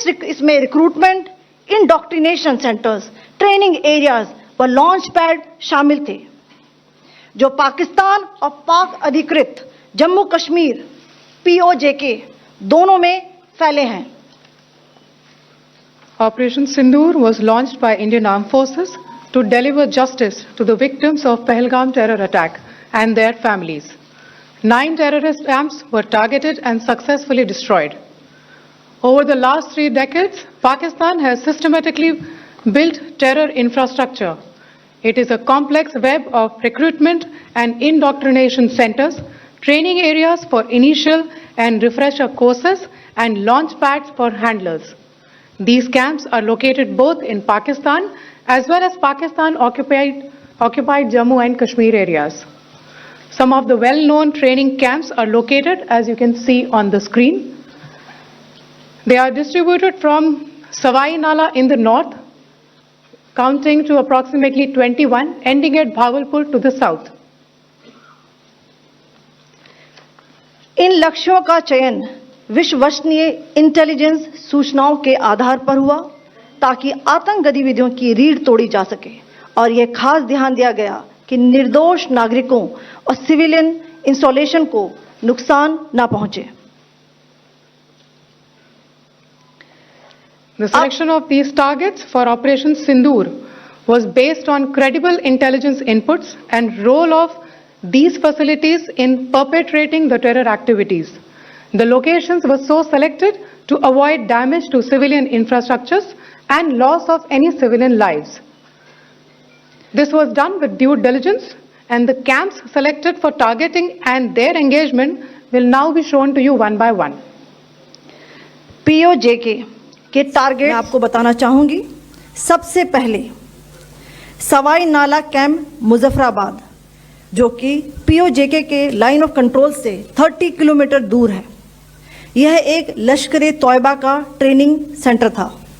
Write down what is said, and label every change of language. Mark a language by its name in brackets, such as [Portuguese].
[Hindi] इसमें recruitment, indoctrination centres, training areas व launch pad शामिल थे, जो पाकिस्तान और पाक अधिकृत जम्मू कश्मीर POJK दोनों में फैले हैं। [English] Operation Sindoor was launched by Indian Armed Forces to deliver justice to the victims of Pahalgam terror attack and their families. 9 terrorist camps were targeted and successfully destroyed. Over the last 3 decades, Pakistan has systematically built terror infrastructure. It is a complex web of recruitment and indoctrination centers, training areas for initial and refresher courses, and launch pads for handlers. These camps are located both in Pakistan as well as Pakistan-occupied Jammu and Kashmir areas. Some of the well-known training camps are located, as you can see on the screen. They are distributed from Savai Nala in the north, counting to approximately 21, ending at Bhagalpur to the south. [Hindi] इन लक्ष्यों का चयन विश्वसनीय intelligence सूचनाओं के आधार पर हुआ ताकि आतंक गतिविधियों की रीढ़ तोड़ी जा सके, और यह खास ध्यान दिया गया कि निर्दोष नागरिकों और सिविलियन इंस्टॉलेशन को नुकसान न पहुंचे। [English] The selection of these targets for Operation Sindoor was based on credible intelligence inputs and role of these facilities in perpetrating the terror activities. The locations were so selected to avoid damage to civilian infrastructures and loss of any civilian lives. This was done with due diligence, and the camps selected for targeting and their engagement will now be shown to you one by one. [Hindi] POJK के target मैं आपको बताना चाहूंगी। सबसे पहले सवाई नाला camp Muzaffarabad, जो कि POJK के लाइन ऑफ कंट्रोल से 30 किलोमीटर दूर है। यह एक लश्कर ए तौयबा का ट्रेनिंग सेंटर था।